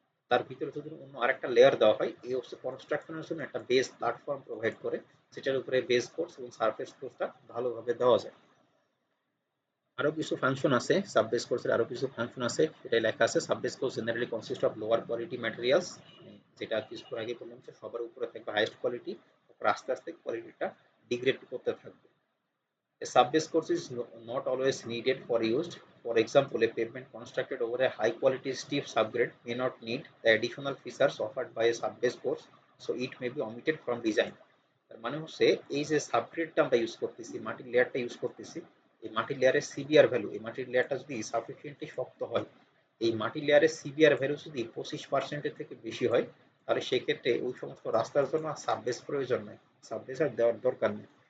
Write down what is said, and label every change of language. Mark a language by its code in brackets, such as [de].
[bn] তার ভিতরে যদি অন্য আরেকটা লেয়ার দেওয়া হয় এই হচ্ছে কনস্ট্রাকশনের জন্য একটা বেস প্ল্যাটফর্ম প্রোভাইড করে, যেটার উপরে বেস কোর্স এবং সারফেস কোর্সটা ভালোভাবে দেওয়া যায়। আরো কিছু ফাংশন আছে সাববেস কোর্সের, আরো কিছু ফাংশন আছে এটাই লেখা আছে। [en] subbase course generally consist of lower quality materials, [bn] যেটা কিছুক্ষণ আগে বললাম যে সবার উপরে থাকবে হাইয়েস্ট কোয়ালিটি, তারপর আস্তে আস্তে কোয়ালিটিটা ডিগ্রেড করতে থাকবে। [en] A subbase course is not always needed for used. For example, a pavement constructed over a high quality steep subgrade may not need the additional features offered by a subbase course, so it may be omitted from design. [bn] তার মানে হচ্ছে এই যে সাবগ্রেডটা আমরা use করতেছি, মাটির লেয়ারটা use করতেছি, এই মাটির লেয়ারের সিবিআর ভ্যালু, এই মাটির লেয়ারটা যদি সাফিসিয়েন্টলি শক্ত হয়, এই মাটির লেয়ারের সিবিআর ভ্যালু যদি 25% থেকে বেশি হয়, তাহলে সেক্ষেত্রে ওই সমস্ত রাস্তার জন্য সাববেস প্রয়োজন নেই, সাববেস আর দেওয়ার দরকার নেই।